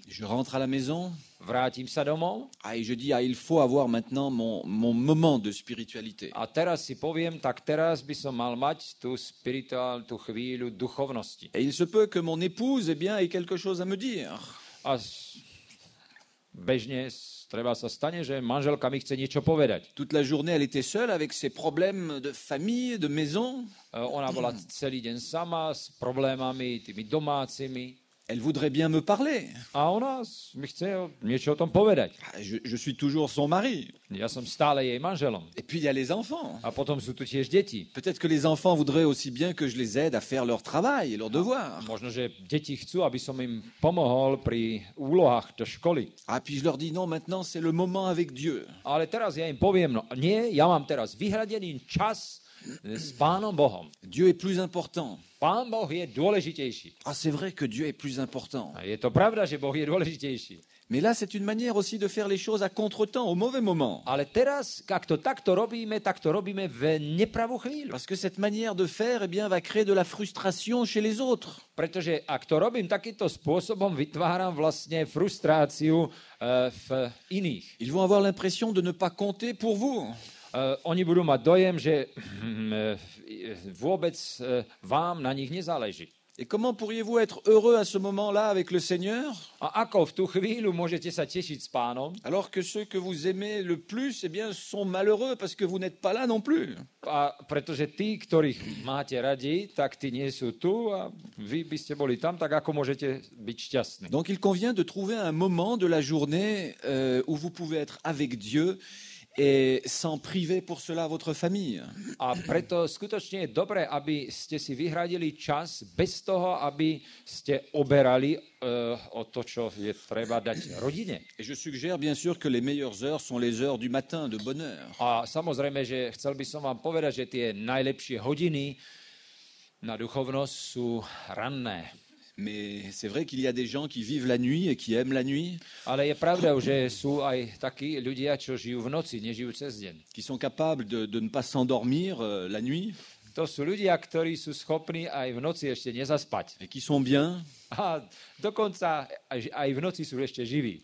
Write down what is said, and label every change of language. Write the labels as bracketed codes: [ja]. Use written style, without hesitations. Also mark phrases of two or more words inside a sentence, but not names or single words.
[fr] Je rentre à la maison. [sk] Vrátim sa domov. [fr] Et je dis, il faut avoir maintenant mon moment de spiritualité. [sk] A teraz si poviem, tak teraz by som mal mať tú chvíľu duchovnosti. [fr] Et il se peut que mon épouse, ait quelque chose à me dire. [sk] A bežne treba sa stane, že manželka mi chce niečo povedať. [fr] Toute la journée, elle était seule avec ses problèmes de famille, de maison. [sk] Ona bola celý deň sama s problémami tými domácimi. [fr] Elle voudrait bien me parler. [sk] A ona mi chce niečo o tom povedať. [fr] Je suis toujours son mari. [sk] Ja som stále jej manželom. [fr] Et puis il y a les enfants. [sk] A potom sú tu tiež deti. [fr] Peut-être que les enfants voudraient aussi bien que je les aide à faire leur travail et leurs devoirs. [sk] Možno, že deti chcú, aby som im pomohol pri úlohách do školy. [fr] Puis je leur dis non, maintenant c'est le moment avec Dieu. [sk] Ale teraz ja im poviem, no nie, ja mám teraz vyhradený čas s Pánom Bohom. [fr] Dieu est plus important. [sk] Pán Boh je dôležitejší. [fr] C'est vrai que Dieu est plus important. [sk] A je to pravda, že Boh je dôležitejší. [fr] Mais là, c'est une manière aussi de faire les choses à contretemps, au mauvais moment. [sk] Ale teraz, ak to takto robíme v nepravú chvíľu. [fr] Parce que cette manière de faire, va créer de la frustration chez les autres. [sk] Pretože ak to robím takýmto spôsobom, vytváram vlastne frustráciu v iných. [fr] Ils vont avoir l'impression de ne pas compter pour vous. [sk] Oni budú mať dojem, že vôbec vám na nich nezáleží. [fr] Et comment pourriez-vous être heureux à ce moment-là avec le Seigneur, [sk] A ako v tú chvíľu môžete sa tešiť s Pánom, [fr] alors que ceux que vous aimez le plus, eh bien, sont malheureux parce que vous n'êtes pas là non plus. [sk] a pretože tí, ktorých máte radi, tak tí nie sú tu a vy by ste boli tam, tak ako môžete byť šťastní. [fr] Donc il convient de trouver un moment de la journée où vous pouvez être avec Dieu et sans priver pour cela votre famille. [sk] A preto skutočne je dobré, aby ste si vyhradili čas bez toho, aby ste oberali o to, čo je treba dať rodine. [fr] Et je suggère bien sûr que les meilleures heures sont les heures du matin, de bonne heure. [sk] A samozrejme, že chcel by som vám povedať, že tie najlepšie hodiny na duchovnosť sú ranné. [fr] Mais c'est vrai qu'il y a des gens qui vivent la nuit et qui aiment la nuit, [sk] Ale je pravda, že sú aj takí ľudia, čo žijú v noci, nežijú cez deň. [fr] qui sont capables de ne pas s'endormir la nuit [sk] To sú ľudia, ktorí sú schopní aj v noci ešte nezaspať. [fr] et qui sont bien. [sk] A dokonca aj v noci sú ešte živí.